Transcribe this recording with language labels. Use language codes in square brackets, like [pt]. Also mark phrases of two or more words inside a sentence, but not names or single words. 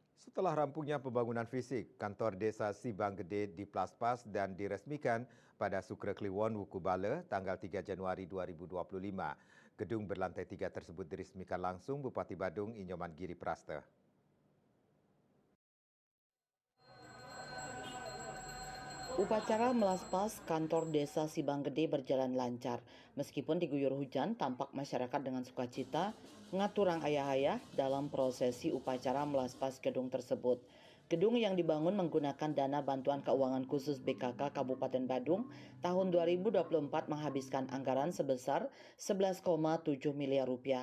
[id] Setelah rampungnya pembangunan fisik, kantor desa Sibang Gede diplaspas dan diresmikan pada Sukre Kliwon Wukubale tanggal 3 Januari 2025. Gedung berlantai 3 tersebut diresmikan langsung Bupati Badung Inyoman Giri Praste. Upacara melaspas kantor desa Sibang Gede berjalan lancar. Meskipun diguyur hujan, tampak masyarakat dengan sukacita [ban] ngaturang ayah-ayah [id] dalam prosesi upacara melaspas gedung tersebut. Gedung yang dibangun menggunakan dana bantuan keuangan khusus BKK Kabupaten Badung tahun 2024 menghabiskan anggaran sebesar 11,7 miliar rupiah.